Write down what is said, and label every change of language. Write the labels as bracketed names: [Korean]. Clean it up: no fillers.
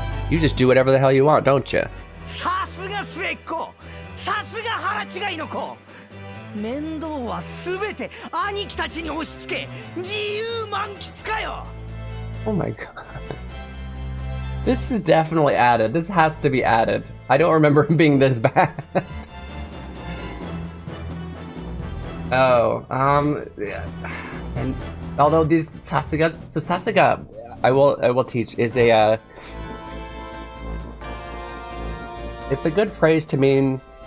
[English] You just do whatever the hell you want, don't you? [Japanese] さすが末っ子。さすが腹違いの子。面倒はすべて兄貴たちに押し付け、自由満喫かよ。 [English] Oh my god. This is definitely added. This has to be added. I don't remember him being this bad. Oh, yeah. And although these Sasuga, so Sasuga, I will teach, is a it's a good phrase to mean.